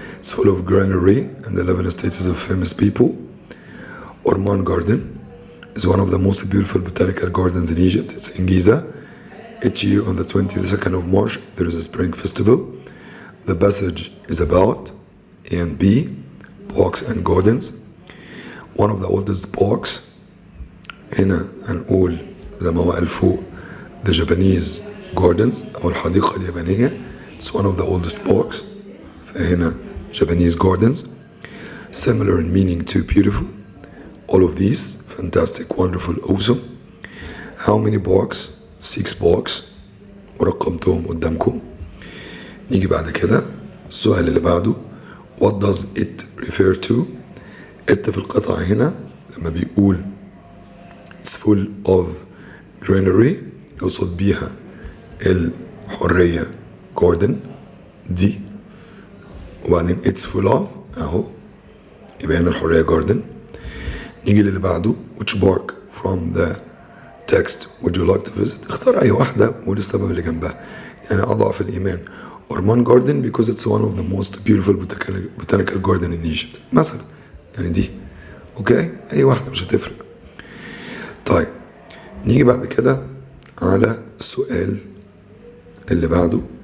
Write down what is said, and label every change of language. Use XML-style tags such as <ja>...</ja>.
<en>It's full of greenery and 11 statues of famous people. Orman Garden is one of the most beautiful botanical gardens in Egypt. It's in Giza. Each year on the 22nd of March there is a spring festival. The passage is about A&B, parks and gardens. One of the oldest parks.</en> <ar>هنا هنقول زي ما هو قال فوق</ar> <en>the Japanese gardens</en> <ar>أو الحديقة اليابانية.</ar> <en>It's one of the oldest parks. فهنا Japanese gardens, similar in meaning to beautiful. All of these, fantastic, wonderful, awesome. How many parks? 6 parks.</en> <ar>ورقمتهم قدامكم. نيجي بعد كده السؤال اللي بعده.</ar> <en>What does it refer to?</en> <ar>it في القطع هنا لما بيقول</ar> <en>it's full of greenery</en> <ar>يقصد بيها الحرية garden دي. وبعدين</ar> <en>it's full of</en> <ar>اهو يبقى هنا الحرية garden. نيجي للي بعده</ar> <en>which park from the text would you like to visit.</en> <ar>اختار اي واحدة والسبب اللي جنبها. يعني اضعف الايمان</ar> <en>Orman Garden because it's one of the most beautiful botanical garden in Egypt مثلا.</en> <ar>يعني دي اوكي اي واحدة مش هتفرق. طيب نيجي بعد كده على السؤال اللي بعده.</ar>